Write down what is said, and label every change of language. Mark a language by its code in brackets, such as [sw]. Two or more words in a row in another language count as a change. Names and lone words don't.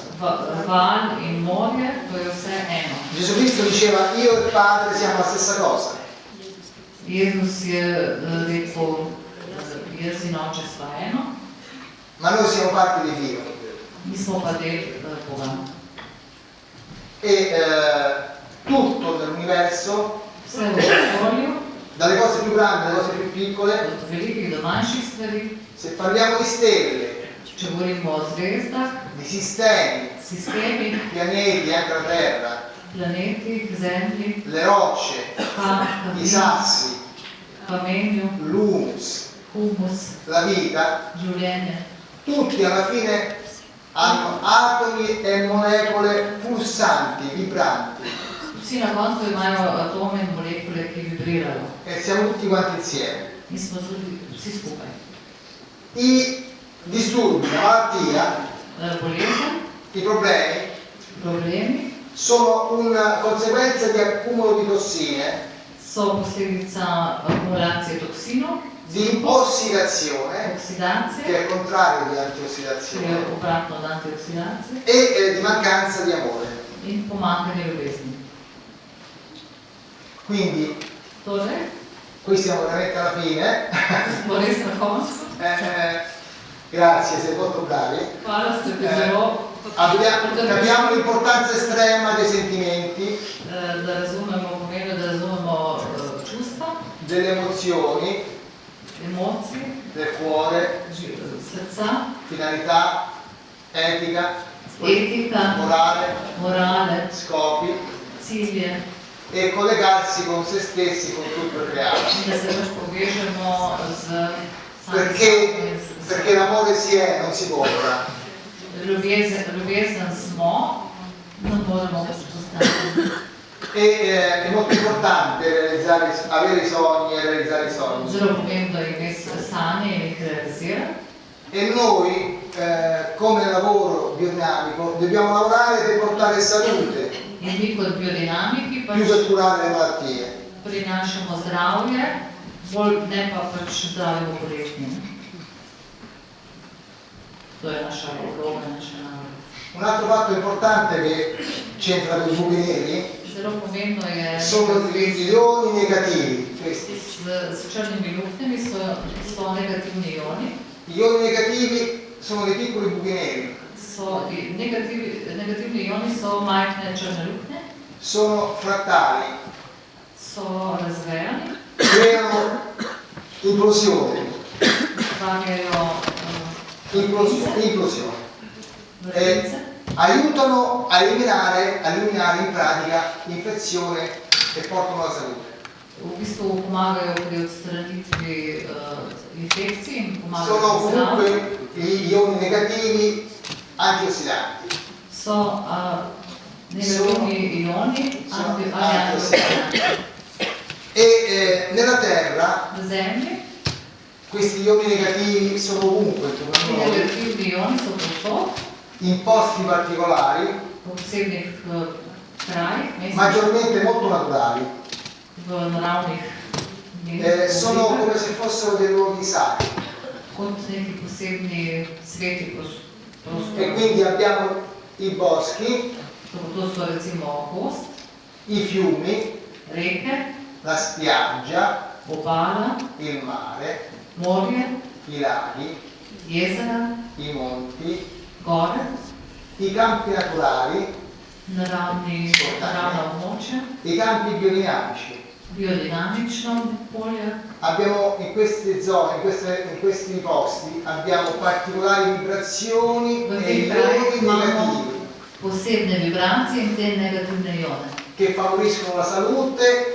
[sl] val in morje, to je vse eno. [it] Gesù Cristo diceva io e il Padre siamo la stessa cosa. [sl] Jezus je rekel, jaz in oče sva eno, [it] Ma noi siamo parte di Dio. [sl] mi smo pa del Boga. [it] E tutto nell'universo, [sl] Vse v vesolju, [it] dalle cose più grandi alle cose più piccole, [sl] od velikih do manjših stvari, [it] se parliamo di stelle, [sl] če govorimo o zvezdah, [it] di sistemi, [sl] sistemi, [it] pianeti, anche la Terra, [sl] planeti, zemlji, [it] le rocce, i sassi, [sl] kamenju, [it] l'humus, [sl] humus, [it] la vita, [sl] življenje. [it] tutti alla fine hanno atomi e molecole pulsanti, vibranti, [sl] Vsi na koncu imajo atome in molekule, ki vibrirajo. [it] e siamo tutti quanti insieme. [sl] Mi smo tudi vsi skupaj. [it] I disturbi, la malattia, [sl] Bolezen, [it] i problemi sono una conseguenza di accumulo di tossine, [sl] so posledica akumulacije toksinov, [it] di ossidazione, [sl] oksidacije, [it] che è il contrario di [sl] ki je [it] antiossidazione, [sl] obratno od antioksidacije, [it] e di mancanza di amore. [sl] in pomanjkanje ljubezni. [it] Quindi, [sl] Torej, [it] qui siamo veramente alla fine. [sl] smo res na koncu. [it] Grazie, siete molto bravi. [sl] Hvala, ste bili zelo [it] Capiamo l'importanza estrema dei sentimenti, [sl] da razumemo, pomeni, da razumemo čustva, [it] delle emozioni, [sl] emocije, [it] del cuore, [sl] srca, [it] finalità, etica, [sl] etika, morale, [it] scopi, [sl] cilje, [it] e collegarsi con se stessi, con tutto il creato. [sl] in da se pač povežemo z [it] Perché l'amore si è, non si compra. [sl] ljubezen smo, non moramo vzpostaviti. [it] È molto importante avere i sogni e realizzare i sogni. [sl] Zelo pomembno je imeti sanje in jih realizirati. [it] E noi, come lavoro biodinamico, dobbiamo lavorare per portare salute, [sl] In mi kot biodinamiki [it] più per curare le malattie. [sl] prinašamo zdravje, bolj ne pa pač zdravje v bolezni. To je naša vloga, naša naloga. [it] Un altro fatto importante che c'entra con i buchi neri [sl] Zelo pomembno je, [it] sono gli ioni negativi. Questi. [sl] s črnimi luknjami so negativni ioni. [it] Gli ioni negativi sono dei piccoli buchi neri. [sl] Negativni ioni so majhne črne luknje, [it] Sono frattali, [sl] so razvejani, [it] creano implosione, [sl] ustvarjajo [it] implosione. [sl] vrtnice, [it] Aiutano a eliminare in pratica l'infezione e portano alla salute. [sl] v bistvu pomagajo pri odstranitvi infekcij in pomagajo [it] Sono [sl] pri zdravju. [it] comunque gli ioni negativi antiossidanti. [sl] So negativni ioni [it] antiossidanti. E nella Terra [sl] v zemlji, [it] questi ioni negativi sono ovunque intorno [sl] ti [it] a noi, [sl] negativni ioni so povsod, [it] in posti particolari, [sl] v posebnih krajih, mestih, [it] maggiormente molto naturali. [sl] v naravnih [it] Sono come se fossero dei luoghi sacri. [sl] kot neki posebni sveti [it] E [sl] prostori. [it] quindi abbiamo i boschi, [sl] To so recimo gost, [it] i fiumi, [sl] reke, [it] la spiaggia, [sl] obala, [it] il mare, [sl] morje, [it] i laghi, [sl] jezera, [it] i monti, [sl] gore, [it] i campi naturali, [sl] naravna območja, [it] i campi biodinamici. [sl] biodinamično polje. [it] Abbiamo in queste zone, in questi posti, abbiamo particolari vibrazioni [sl] V [it] e [sl] teh [it] ioni [sl] krajih imamo [it] negativi [sl] posebne vibracije in te negativne ione, [it] che favoriscono la salute